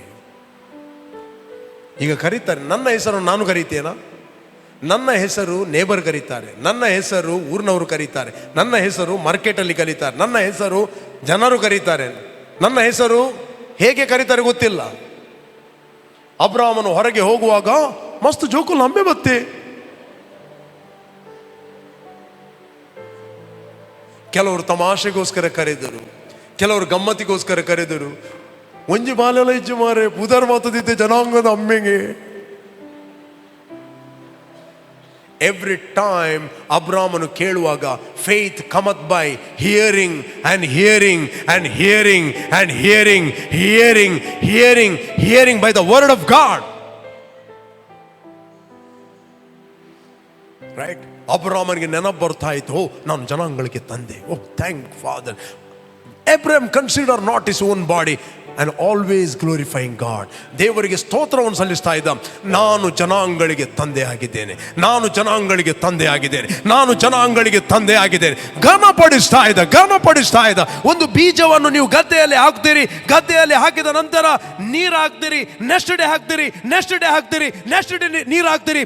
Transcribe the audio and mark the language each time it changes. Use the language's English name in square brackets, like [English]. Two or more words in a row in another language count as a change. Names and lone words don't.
[Kannada] ಈಗ ಕರೀತಾರೆ, ನನ್ನ ಹೆಸರನ್ನು ನಾನು ಕರೀತೇನಾ? ನನ್ನ ಹೆಸರು ನೇಬರ್ ಕರೀತಾರೆ, ನನ್ನ ಹೆಸರು ಊರಿನವರು ಕರೀತಾರೆ, ನನ್ನ ಹೆಸರು ಮಾರ್ಕೆಟಲ್ಲಿ ಕರೀತಾರೆ, ನನ್ನ ಹೆಸರು ಜನರು ಕರೀತಾರೆ. ನನ್ನ ಹೆಸರು ಹೇಗೆ ಕರೀತಾರೆ ಗೊತ್ತಿಲ್ಲ. ಅಬ್ರಾಮನು ಹೊರಗೆ ಹೋಗುವಾಗ [Tulu] ಮಸ್ತ್ ಜೋಕುಲ್ ನಂಬೆ ಬತ್ತೆ. [Kannada] ಕೆಲವರು ತಮಾಷೆಗೋಸ್ಕರ ಕರೆದರು, ಕೆಲವರು ಗಮ್ಮತ್ತಿಗೋಸ್ಕರ ಕರೆದರು. [Tulu] ಒಂಜಿ ಬಾಲೆಲ್ಲ ಇಜ್ಜು ಮಾರೆ ಪುದರ್ ಮಾತದಿದ್ದೆ ಜನಾಂಗದ ಅಮ್ಮೆಗೆ. [English] every time [Kannada] ಅಬ್ರಾಮನು ಕೇಳುವಾಗ [English] faith cometh by hearing and hearing and hearing and hearing hearing hearing hearing by the word of God. ರೈಟ್? [Kannada] ಅಬ್ರಾಮನಿಗೆ ನೆನಪು ಬರ್ತಾ ಇತ್ತು, ನಾನು ಜನಾಂಗಗಳಿಗೆ ತಂದೆ. [English] thank Father. Abraham considered not his own body and always glorifying God. [Kannada] ದೇವರಿಗೆ ಸ್ತೋತ್ರವನ್ನು ಸಲ್ಲಿಸ್ತಾ ಇದ್ದ. ನಾನು ಜನಾಂಗಗಳಿಗೆ ತಂದೆ ಆಗಿದ್ದೇನೆ, ನಾನು ಜನಾಂಗಗಳಿಗೆ ತಂದೆ ಆಗಿದ್ದೇನೆ, ನಾನು ಜನಾಂಗಗಳಿಗೆ ತಂದೆ ಆಗಿದ್ದೇನೆ. ಘನಪಡಿಸ್ತಾ ಇದ್ದ. ಒಂದು ಬೀಜವನ್ನು ನೀವು ಗದ್ದೆಯಲ್ಲಿ ಹಾಕ್ತೀರಿ, ಗದ್ದೆಯಲ್ಲಿ ಹಾಕಿದ ನಂತರ ನೀರು ಹಾಕ್ತೀರಿ, [English] next day [Kannada] ಹಾಕ್ತೀರಿ, [English] next day [Kannada] ಹಾಕ್ತೀರಿ, [English] next day [Kannada] ನೀರು ಹಾಕ್ತೀರಿ.